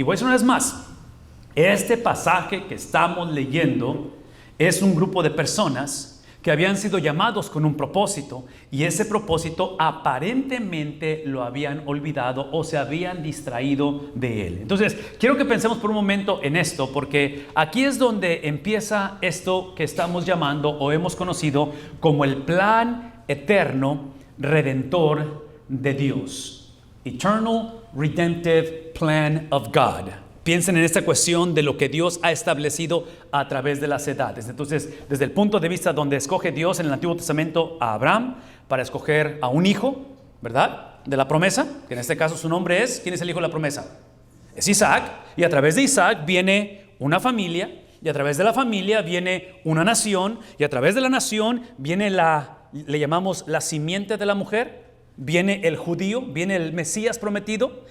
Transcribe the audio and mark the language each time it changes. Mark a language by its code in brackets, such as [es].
[es] Y voy a decir una vez más, este pasaje que estamos leyendo es un grupo de personas que habían sido llamados con un propósito, y ese propósito aparentemente lo habían olvidado o se habían distraído de él. Entonces, quiero que pensemos por un momento en esto, porque aquí es donde empieza esto que estamos llamando o hemos conocido como el plan eterno redentor de Dios. [en] Eternal Redemptive Plan of God. [es] Piensen en esta cuestión de lo que Dios ha establecido a través de las edades. Entonces, desde el punto de vista donde escoge Dios en el Antiguo Testamento a Abraham para escoger a un hijo, ¿verdad? de la promesa, que en este caso su nombre es, ¿quién es el hijo de la promesa? Es Isaac, y a través de Isaac viene una familia, y a través de la familia viene una nación, y a través de la nación viene le llamamos la simiente de la mujer, viene el judío, viene el Mesías prometido.